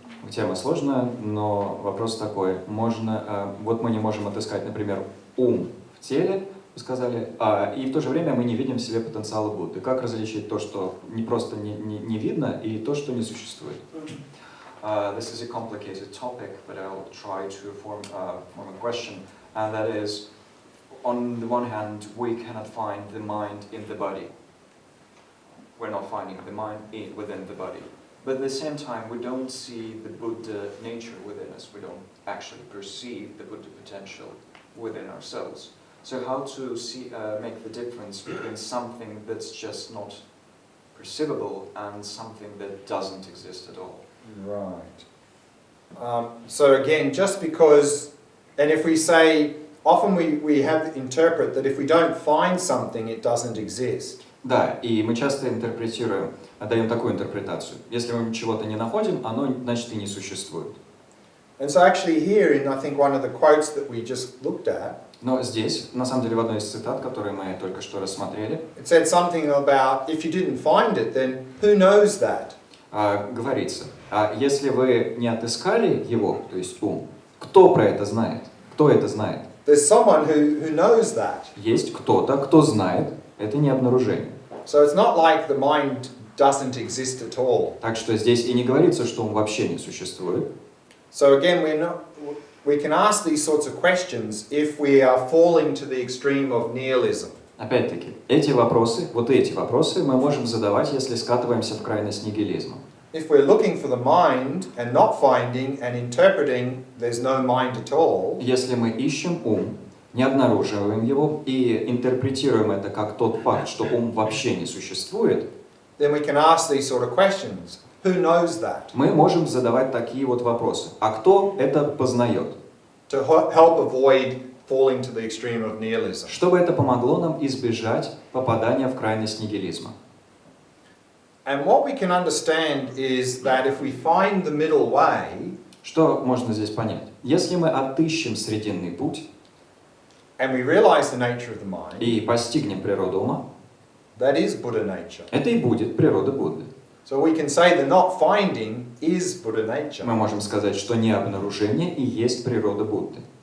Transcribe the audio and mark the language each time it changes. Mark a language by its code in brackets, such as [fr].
[ru] Тема сложная, но вопрос такой. Вот мы не можем отыскать, например, ум в теле, вы сказали, и в то же время мы не видим в себе потенциала Будды. Как различить то, что не просто не видно, и то, что не существует? [en] This is a complicated topic, but I'll try to form a question, and that is, on the one hand, we cannot find the mind in the body. We're not finding the mind within the body. But at the same time, we don't see the Buddha nature within us. We don't actually perceive the Buddha potential within ourselves. So how to make the difference between something that's just not perceivable and something that doesn't exist at all? Right. So again, just because, and if we say, often we have to interpret that if we don't find something, it doesn't exist. [ru] Да, и мы часто даем такую интерпретацию. Если мы чего-то не находим, оно, значит, и не существует. [en] And so actually here, in I think one of the quotes that we just looked at, [ru] но здесь, на самом деле, в одной из цитат, которые мы только что рассмотрели, [en] it said something about, if you didn't find it, then who knows that? [ru] Говорится, если вы не отыскали его, то есть ум, кто про это знает? Кто это знает? [en] There's someone who knows that. [ru] Есть кто-то, кто знает. Это не обнаружение. [en] So it's not like the mind doesn't exist at all. [ru] Так что здесь и не говорится, что он вообще не существует. [en] So again, we can ask these sorts of questions if we are falling to the extreme of nihilism. [ru] Опять-таки, эти вопросы мы можем задавать, если скатываемся в крайность нигилизма. [en] If we're looking for the mind and not finding and interpreting there's no mind at all. [ru] Если мы ищем ум, не обнаруживаем его и интерпретируем это как тот факт, что ум вообще не существует, [en] then we can ask these sort of questions. Who knows that? [ru] Мы можем задавать такие вот вопросы. А кто это познает? [en] To help avoid falling to the extreme of nihilism. [ru] Чтобы это помогло нам избежать попадания в крайность нигилизма. [en] And what we can understand is that if we find the middle way, [ru] что можно здесь понять? Если мы отыщем срединный путь, [en] and we realize the nature of the mind, [ru] и постигнем природу ума, [en] that is Buddha nature. [ru] Это и будет природа Будды. [en] So we can say the not finding is Buddha nature. [ru] Мы можем сказать, что необнаружение и есть природа Будды.